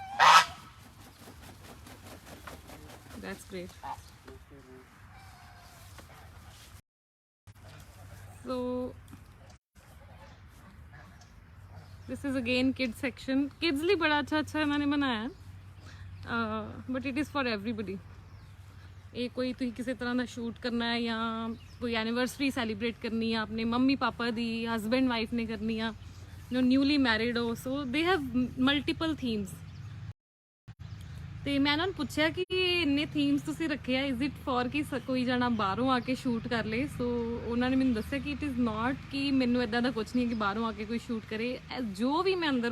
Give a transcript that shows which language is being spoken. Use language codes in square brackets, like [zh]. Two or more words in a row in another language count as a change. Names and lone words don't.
[en] That's great so this is again kids section [hi] किड्स लिए बड़ा अच्छा इन्होंने बनाया [en] but it is for everybody [pa] ਇਹ ਕੋਈ ਤੁਸੀਂ ਕਿਸੇ ਤਰ੍ਹਾਂ ਦਾ ਸ਼ੂਟ ਕਰਨਾ ਹੈ ਜਾਂ ਕੋਈ ਐਨੀਵਰਸਰੀ ਸੈਲੀਬ੍ਰੇਟ ਕਰਨੀ ਆ ਆਪਣੇ ਮੰਮੀ ਪਾਪਾ ਦੀ ਹਸਬੈਂਡ ਵਾਈਫ ਨੇ ਕਰਨੀ ਆ [en] newly married [pa] ਹੋ [en] so they have multiple themes [pa] ਤੇ ਮੈਂ ਉਹਨਾਂ ਨੂੰ ਪੁੱਛਿਆ ਕਿ ਇੰਨੇ ਥੀਮਸ ਤੁਸੀਂ ਰੱਖੇ ਆ [en] is it for [pa] ਕਿ ਕੋਈ ਜਣਾ ਬਾਹਰੋਂ ਆ ਕੇ ਸ਼ੂਟ ਕਰ ਲੇ ਸੋ ਉਹਨਾਂ ਨੇ ਮੈਨੂੰ ਦੱਸਿਆ ਕਿ [en] it is not [pa] ਕਿ ਮੈਨੂੰ ਇਦਾਂ ਦਾ ਕੁਝ ਨਹੀਂ ਕਿ ਬਾਹਰੋਂ ਆ ਕੇ ਕੋਈ ਸ਼ੂਟ ਕਰੇ ਜੋ ਵੀ ਮੈਂ ਅੰਦਰ